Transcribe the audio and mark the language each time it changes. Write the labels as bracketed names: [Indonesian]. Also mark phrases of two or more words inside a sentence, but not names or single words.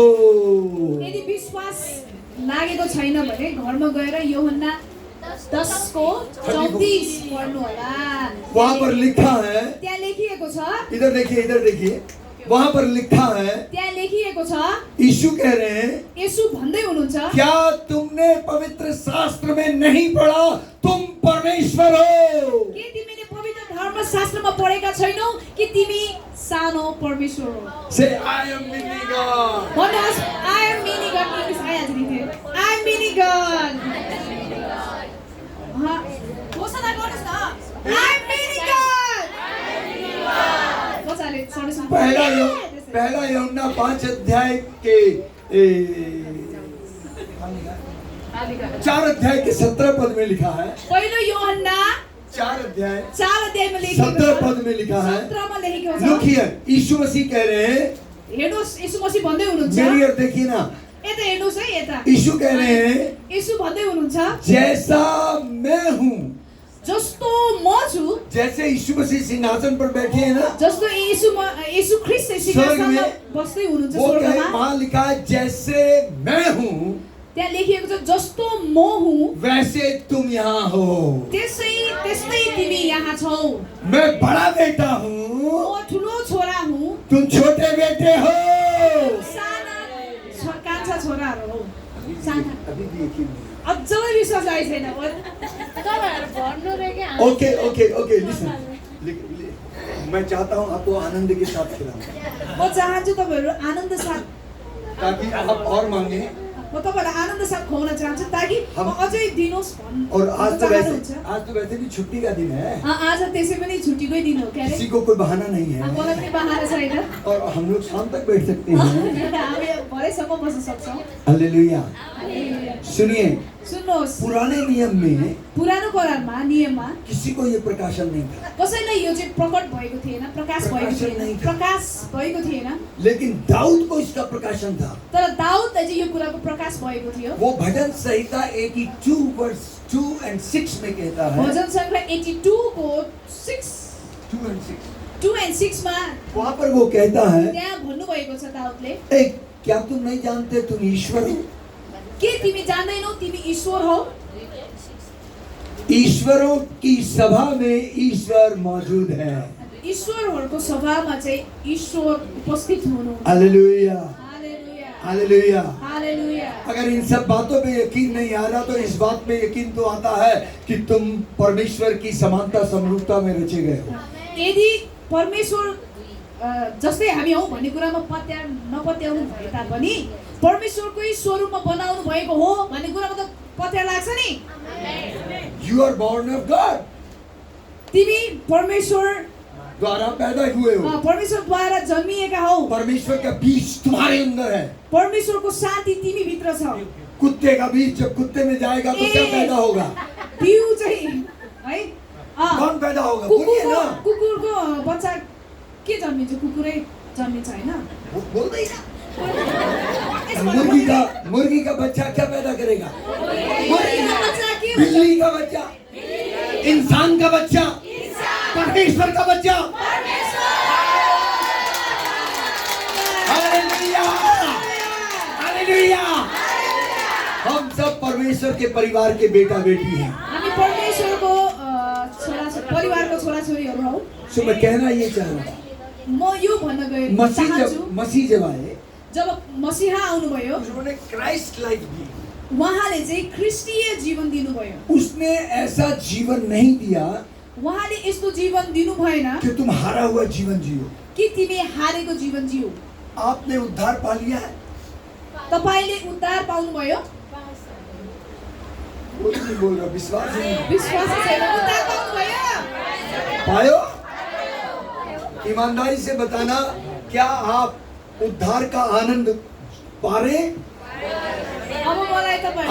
[Nepali] यदि विश्वास लागेको छैन भने घरमा गएर यूहन्ना 10 को 34 पढ्नु होला। [Hindi] वहां पर लिखा है, [Nepali] त्यहाँ लेखिएको छ, [Hindi] इधर देखिए, इधर देखिए, वहां पर लिखा है, [Nepali] त्यहाँ लेखिएको छ, [Hindi] यीशु कह रहे हैं, [Nepali] येशू भन्दै हुनुहुन्छ, [Hindi] क्या तुमने पवित्र शास्त्र में नहीं पढ़ा तुम परमेश्वर हो? [Nepali] के तिमीले पवित्र धर्मशास्त्रमा पढेका छैनौ कि तिमी सानो परमेश्वर हो? [English] say I am mini God. भन्नुहोस् I am mini God. [Nepali] इङ्ग्लिस आइहाल्छ नि थियो, [English] I am mini God. [Nepali] घोषणा गर्नुहोस् न, [English] I am mini God. [Nepali] कसैले सडसम्म [Hindi] पहला यूहन्ना 5 अध्याय के 4 अध्याय के 17 पद में लिखा है। [Nepali] पहिलो यूहन्ना 4 अध्यायमा लेखिएको 17 छ, [Hindi] पद में लिखा है। [Nepali] 17 मा लेखेको छ। [English] look here, [Hindi] यीशु मसीह कह रहे हैं, [Nepali] हेर्नुहोस् येशू मसीह भन्दै हुनुहुन्छ, [Hindi] मेरी ओर देखिए ना, [Nepali] यता हेर्नुहोस् है, यता [Hindi] यीशु कह रहे हैं, [Nepali] येशू भन्दै हुनुहुन्छ, [Hindi] जैसा मैं हूँ, [Nepali] जस्तो म छु, [Hindi] जैसे यीशु मसीह सिंहासन पर बैठे हैं ना, [Nepali] जस्तो येशू ख्रीष्ट सिंहासनमा बस्दै हुनुहुन्छ [Hindi] वो कहे, [Nepali] स्वर्गमा, [Hindi] वहाँ लिखा है जैसे मैं हूँ [Nepali] त्यहाँ लेखिएको छ जस्तो म हुँ [Hindi] वैसे तुम यहाँ हो। [Nepali] त्यस्तै तिमी यहाँ छौ। [Hindi] मैं बड़ा बेटा हूँ, [Nepali] म ठुलो छोरा हुँ, [Hindi] तुम छोटे बेटे हो। [Nepali] साना कान्छा छोराहरू हौ। साना [Hindi] अभी भी यकीन नहीं। [Nepali] अझै विश्वास लागेको छैन। [English] okay okay okay, listen, [Hindi] मैं चाहता हूँ आपको आनंद के साथ खिलाऊं [Nepali] म चाहन्छु तपाईँहरू आनन्द साथ, [Hindi] ताकि आप और मांगे। [Nepali] म तपाईँलाई आनन्द साथ खुवाउन चाहन्छु ताकि म अझै दिनुहोस् [Hindi] और आज तो [Nepali] चाहनुहुन्छ। [Hindi] वैसे भी छुट्टी का दिन है, [Nepali] आज त्यसै पनि छुट्टीकै दिन हो क्यारे, [Hindi] किसी को कोई बहाना नहीं है [Nepali] मलाई पनि बहाना छैन। [Hindi] और हम लोग शाम तक बैठ सकते हैं। [Nepali] हामी भरेसम्म बस्न सक्छौँ। [Hindi] हालेलुया। सुनिए, [Nepali] सुन्नुहोस्, [Hindi] पुराने नियम में [Nepali] पुरानो करारमा नियममा [Hindi] किसी को ये प्रकाशन नहीं था, [Nepali] कसैलाई यो चाहिँ प्रकट भएको थिएन, प्रकाश भएको थिएन, प्रकाश भएको थिएन। [Hindi] लेकिन दाऊद को इसका प्रकाशन था। [Nepali] तर दाउदलाई चाहिँ यो कुराको प्रकाश भएको थियो। [Hindi] वो भजन संहिता 82 वर्स 2 and 6 में कहता है, [Nepali] भजन सङ्ग्रह 82 को 2 and 6 मा [Hindi] वहाँ पर वो कहता है, [Nepali] त्यहाँ भन्नुभएको छ दाउदले, [Hindi] ए क्या तुम नहीं जानते तुम ईश्वर हो? [Nepali] के तिमी जान्दैनौ तिमी ईश्वर हौ? [Hindi] ईश्वरों की सभा में ईश्वर मौजूद है। [Nepali] ईश्वरहरूको सभामा चाहिँ ईश्वर उपस्थित हुनुहुन्छ। हालेलुया, हालेलुया, हालेलुया। हालेलुया। [Hindi] अगर इन सब बातों पे यकीन नहीं आ रहा तो इस बात में यकीन तो आता है कि तुम परमेश्वर की समानता समरूपता में रचे गए हो। [Nepali] यदि परमेश्वर जस्तै हामी हौ भन्ने कुरामा नपत्याउनु भए तापनि परमेश्वरकै स्वरूपमा बनाउनु भएको हो भन्ने कुरामा त पत्या लाग्छ नि। [English] You are born of God, [Nepali] तिमी परमेश्वर [Hindi] द्वारा पैदा हुए हो। [Nepali] परमेश्वरद्वारा जन्मिएका हौ। [Hindi] परमेश्वर का बीज तुम्हारे अंदर है। [Nepali] परमेश्वरको साथी तिमी भित्र छौ। [Hindi] कुत्ते का बीज जब कुत्ते में जाएगा तो क्या पैदा होगा? [Nepali] बिउ चाहिँ है [Hindi] कौन पैदा होगा? बोलिए ना। [Nepali] कुकुरको बच्चा के जन्मिन्छ? कुकुरै जन्मिन्छ हैन? बोल्दै ना। [Hindi] मुर्गी का बच्चा क्या पैदा करेगा? मुर्गी का बच्चा, बिल्ली का बच्चा, इंसान का बच्चा, परमेश्वर का बच्चा। हालेलुया, हालेलुया। हम सब परमेश्वर के परिवार के बेटा बेटी हैं। [Nepali] हामी परमेश्वरको परिवारको छोराछोरीहरू हौ। [Hindi] सो मैं कहना ये चाह रहा था, [Nepali] म यो भन्न गए चाहन्छु [Hindi] मसीह जब आए, [Nepali] जब मसीहा आउनुभयो [Hindi] उन्होंने [English] Christ life [Hindi] दी। [Nepali] उहाँले चाहिँ ख्रिस्टीय जीवन दिनुभयो। [Hindi] उसने ऐसा जीवन नहीं दिया [Nepali] उहाँले यस्तो जीवन दिनु भएन [Hindi] कि तुम हारा हुआ जीवन जियो। [Nepali] कि तिमी हारेको जीवन जिउ। [Hindi] आपने उद्धार पा लिया है, [Nepali] तपाईले उद्धार पाउनुभयो। [Hindi] कोई नहीं बोल रहा, विश्वास नहीं [Nepali] विश्वास छैन, उद्धार पाउनुभयो। पायो। [Hindi] ईमानदारी से बताना, क्या आप उद्धार का आनंद पा रहे? [Nepali] अब मलाई तपाईले